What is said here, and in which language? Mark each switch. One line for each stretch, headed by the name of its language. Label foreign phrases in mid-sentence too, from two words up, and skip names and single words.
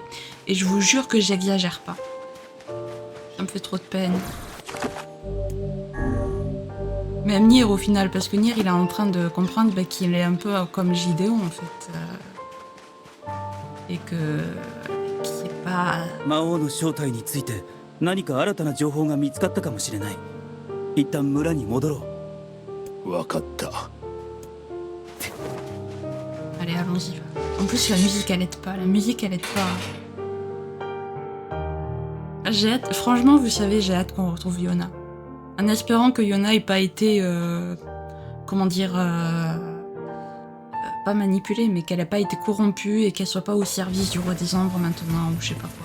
French: Et je vous jure que j'exagère pas. Ça me fait trop de peine. Même Nier au final, parce que Nier il est en train de comprendre qu'il est un peu comme Gideon en fait. Et que c'est pas...
Japanese: 魔王の正体について何か新たな情報が見つかったかもしれない。一旦村に戻ろう。わかった。
French: Allez, allons-y. En plus, la musique elle aide pas. La musique elle aide pas. J'ai hâte, franchement, vous savez, j'ai hâte qu'on retrouve Yona. En espérant que Yona ait pas été, comment dire, pas manipulée, mais qu'elle ait pas été corrompue et qu'elle soit pas au service du roi des ombres maintenant, ou je sais pas quoi.